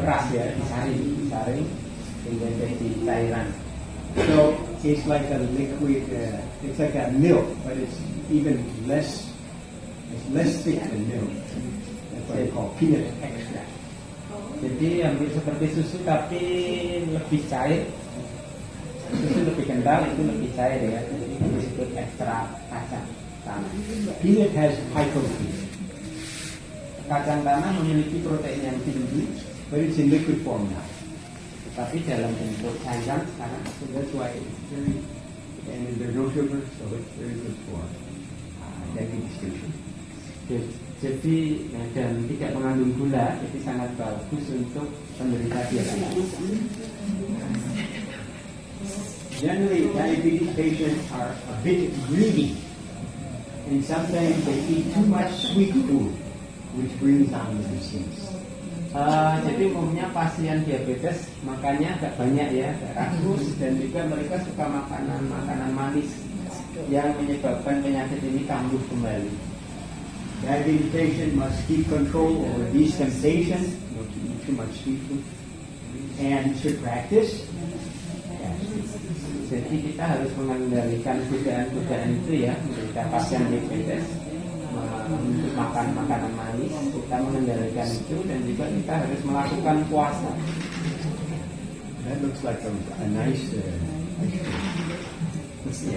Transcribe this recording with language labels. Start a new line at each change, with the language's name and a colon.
Indonesian: diperas ya, disaring sehingga jadi cairan.
English: So it's like a liquid. It's like a milk, but it's even less. It's less thick than milk. That's what they call peanut extract.
Indonesian: Jadi hampir seperti susu tapi lebih cair. Susu lebih kental, itu lebih cair ya. Jadi itu disebut ekstrak kacang tanah.
English: Peanut has high protein,
Indonesian: Kacang tanah memiliki protein yang tinggi,
English: but it's in liquid form now.
Indonesian: tapi dalam bentuk cairan sekarang sudah
English: That's why it's very, and there's no sugar, so it's very good for diabetes patients.
Indonesian: jadi dan tidak mengandung gula, jadi sangat bagus untuk penderita diabetes.
English: Generally, diabetes patients are a bit greedy, and sometimes they eat too much sweet food, which brings on the disease.
Indonesian: Jadi umumnya pasien diabetes makannya agak banyak ya, agak rakus, dan juga mereka suka makanan manis yang menyebabkan penyakit ini kambuh kembali.
English: Diabetes patient must keep control over these temptations, not to eat too much sweet food, and should practice.
Indonesian: Jadi kita harus mengendalikan godaan-godaan itu ya, mereka pasien diabetes untuk makan makanan manis, kita mengendalikan itu, dan juga kita harus melakukan puasa.
English: That looks like a nice ice cream.